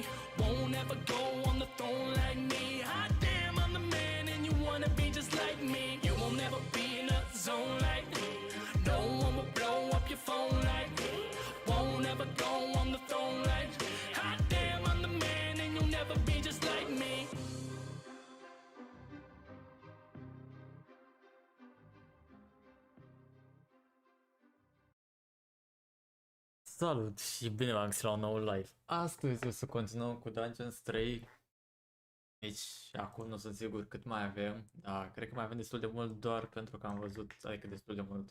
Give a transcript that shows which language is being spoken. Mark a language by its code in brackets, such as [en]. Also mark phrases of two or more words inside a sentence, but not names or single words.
[en] Won't ever go on the throne like me. Hot damn, I'm the man and you wanna be just like me. You won't ever be in a zone like me. No one will blow up your phone like me. Won't ever go on the throne like me. Hot damn, I'm the man and you'll never be just like me. [ro] Salut și bine v-am găsit la un nou live. Astăzi o să continuăm cu Dungeons 3. Deci acum nu sunt sigur cât mai avem, dar cred că mai avem destul de mult doar pentru că am văzut, adică destul de mult.